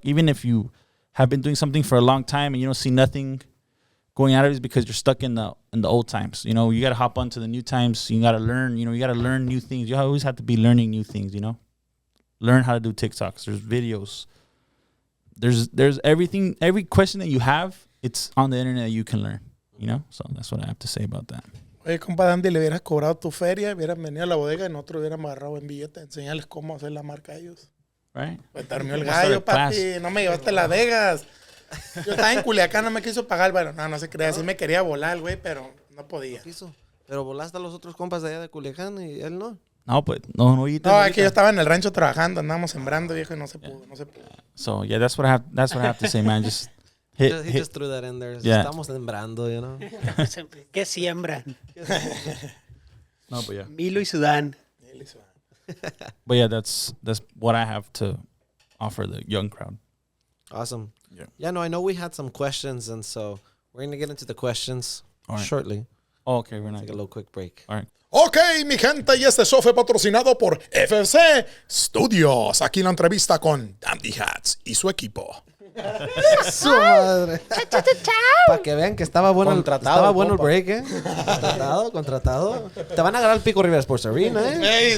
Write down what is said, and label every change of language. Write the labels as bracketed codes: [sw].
[en] Even if you have been doing something for a long time and you don't see nothing going out of it, is because you're stuck in the old times. You know, you got to hop onto the new times. You got to learn. You know, you got to learn new things. You always have to be learning new things. You know, learn how to do TikToks. There's videos. There's everything. Every question that you have, it's on the internet. You can learn. You know, so that's what I have to say about that. [es] Oye, compa Dandy, le hubieras cobrado tu feria, hubieras venido a la bodega y nosotros hubiéramos agarrado en billete, enseñarles cómo hacer la marca a ellos. [en] Right? [es] Pues terminó el gallo, papi, no me llevaste a Las Vegas. Yo estaba en Culiacán, no me quiso pagar, bueno, no se crea, sí me quería volar, güey, pero no podía. Pero volaste a los otros compas de allá de Culiacán y él no. No, pues, no. No, es que yo estaba en el rancho trabajando, andábamos sembrando, viejo, y no se pudo. [en] So, yeah, that's what I have to say, man. Just He just threw that in there. Yeah. [es] Estamos sembrando, [en] you know. [es] ¿Qué siembran? [en] No, but yeah. [es] Milo y Sudán. [en] But yeah, that's what I have to offer the young crowd. Awesome. Yeah. Yeah, no, I know we had some questions, and so we're going to get into the questions shortly. Oh, okay, we're not. Take a little quick break. All right. [es] Ok, mi gente, y este show fue patrocinado por FFC Studios. Aquí la entrevista con Dandy Hats y su equipo. Su madre. Para que vean que estaba bueno el break, ¿eh? Contratado. Te van a agarrar el Pico Rivera Sports Arena, ¿eh?